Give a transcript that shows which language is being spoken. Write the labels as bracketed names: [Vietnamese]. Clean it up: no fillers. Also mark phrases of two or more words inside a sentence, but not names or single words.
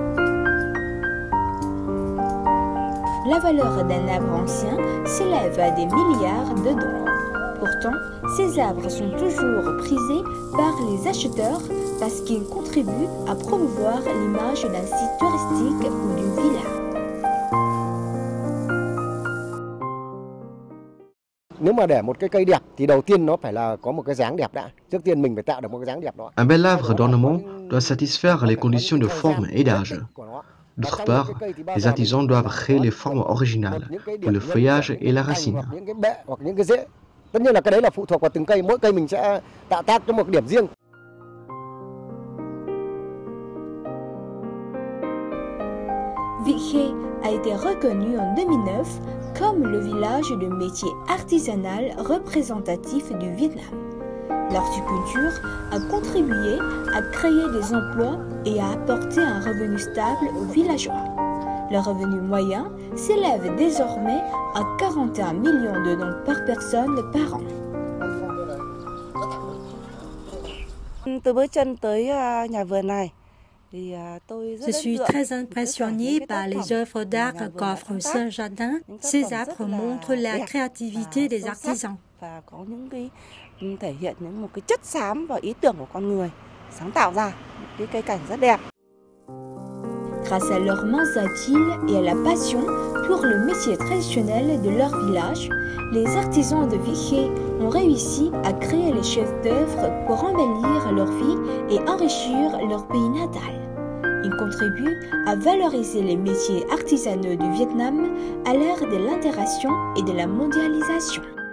[French] La valeur d'un arbre ancien s'élève à des milliards de $. Pourtant, ces arbres sont toujours prisés par les acheteurs parce qu'ils contribuent à promouvoir l'image d'un site touristique ou d'une villa. [Vietnamese] Nếu mà để một cái cây đẹp thì đầu tiên nó phải là có một cái dáng đẹp đã. Trước tiên mình phải tạo được một cái dáng đẹp đó. [French] Un bel arbre d'ornement doit satisfaire les conditions de forme et d'âge. D'autre part, les artisans doivent créer les formes originales pour le feuillage et la racine. [Vietnamese] Những cái bệ hoặc những cái rễ. Tất nhiên là cái đấy là phụ thuộc vào từng cây, mỗi cây mình sẽ tạo tác cho một điểm riêng. [French] Viché a été reconnu en 2009 comme le village de métier artisanal représentatif du Vietnam. L'horticulture a contribué à créer des emplois et à apporter un revenu stable aux villageois. Le revenu moyen s'élève désormais à 41 millions de dons par personne par an. [Vietnamese] Từ bước chân tới nhà vườn này, [French] je suis très impressionnée par les œuvres d'art qu'offre ce jardin. Ces arbres montrent la créativité des artisans. [Vietnamese] Và có những cái thể hiện một cái chất xám và ý tưởng của con người sáng tạo ra cái cây cảnh rất đẹp. [French] Grâce à leurs mains agiles et à la passion pour le métier traditionnel de leur village, les artisans de Viché ont réussi à créer les chefs-d'œuvre pour embellir leur vie et enrichir leur pays natal. Ils contribuent à valoriser les métiers artisanaux du Vietnam à l'ère de l'intégration et de la mondialisation.